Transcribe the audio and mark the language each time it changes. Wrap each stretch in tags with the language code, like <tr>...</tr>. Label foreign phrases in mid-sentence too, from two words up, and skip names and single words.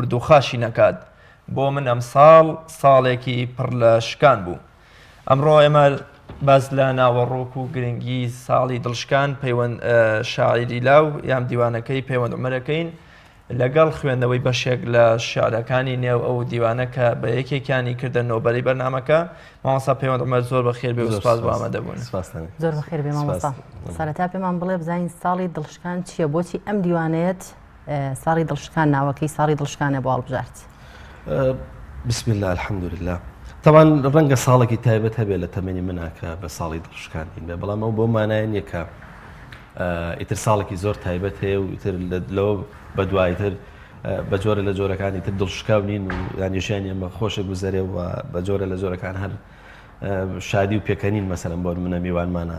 <ckb>و خاشی نەکات بۆ من ئەم ساڵێکی پڕ لە شکان بوو ئەمڕۆ ئێمە باز لە ناوەڕۆک و گرنگی ساڵی دڵشکان پەیوەند شاعیری لاو یام دیوانەکەی پەیوەند عومەرەکەین لەگەڵ خوێندنەوەی بەشێک لە شعرەکانی نێو ئەو دیوانە کە بە یەکێکانی کردە نۆبەری بەرنامەکە مامۆستا پەیوەند عومەر زۆر بەخێر بێ و سوپاس بۆ ئامادەبوون. زۆر بەخێر بێ مامۆستا. سەرەتا پێمان بڵێ بزانین ساڵی دڵشکان چییە، بۆچی ئەم دیوانەیەت ساڵی دڵشکان ناوەکەی ساڵی دڵشکانە بۆ هەڵبژارد؟</ckb> <ar>بسم الله الحمد لله.</ar> <ckb>طبعا ڕەنگە ساڵێکی تایبەت هەبێت لە تەمەنی مناکە بە ساڵی دڵشکانی بێ، بەڵام ئەو بۆ مانایە نییە کە ئیتر ساڵێکی زۆر تایبەت هەیە و ئیتر لەوە بە دوایتر بە جۆرە لە جۆرەکانی تر دڵشکاو نین و یانیشیان ئێمە خۆشە گوزەرێ و بە جۆرە لە جۆرەکان هەر شادی و پێکەنین مەسەلەن بۆ منە میوانمانە.</ckb>